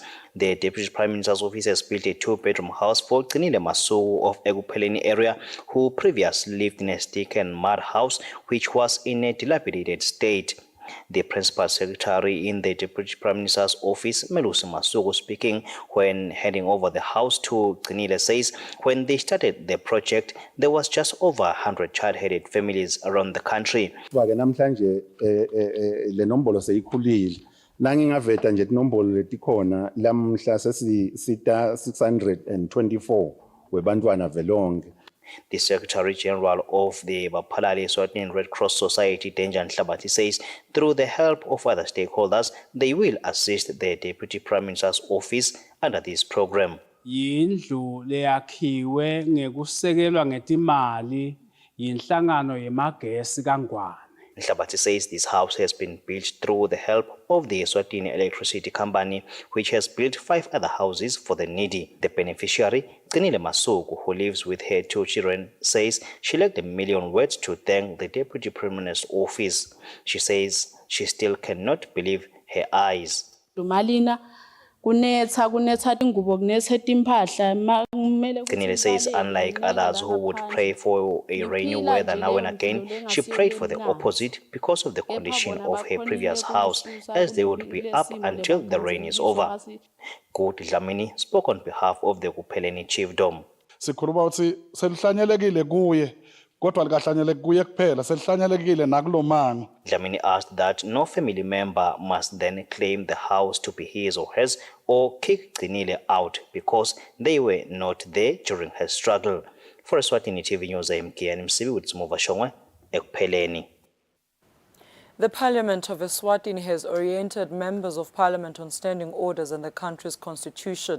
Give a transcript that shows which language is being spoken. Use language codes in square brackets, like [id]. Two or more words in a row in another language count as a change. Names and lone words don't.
[en] The Deputy Prime Minister's office has built a two-bedroom house for Gcinile Masuku of Ekpheleni area, who previously lived in a stick and mud house which was in a dilapidated state. The Principal Secretary in the Deputy Prime Minister's office, Melusi Masuku, speaking when handing over the house to Gcinile, says when they started the project, there was just over 100 child-headed families around the country. [ss] Nangingaveta nje inombolo letikhona lamhla sesita 624 webantwana velonke. [en] The Secretary General of the Baphalali Eswatini Red Cross Society, Denjan Hlabati, says through the help of other stakeholders, they will assist the Deputy Prime Minister's office under this program. [ss] Yindlu leyakhiwe ngekusekelwa ngetimali yinhlangano yemagesi kaNgwane. [en] Hlabati says this house has been built through the help of the Eswatini Electricity Company, which has built 5 other houses for the needy. The beneficiary, Gcinile Masuku, who lives with her 2 children, says she lacked a million words to thank the Deputy Prime Minister's office. She says she still cannot believe her eyes. Gcinile says unlike others who would pray for a rainy weather now and again, she prayed for the opposite because of the condition of her previous house, as they would be up until the rain is over. Koti Dlamini spoke on behalf of the Ekpheleni chiefdom. Dlamini asked that no family member must then claim the house to be his or hers or kick Gcinile out because they were not there during her struggle. For Eswatini TV News, I'm Kian Msibi with Smova Shongwe, Ekpheleni. The Parliament of Eswatini has oriented members of Parliament on standing orders and the country's constitution.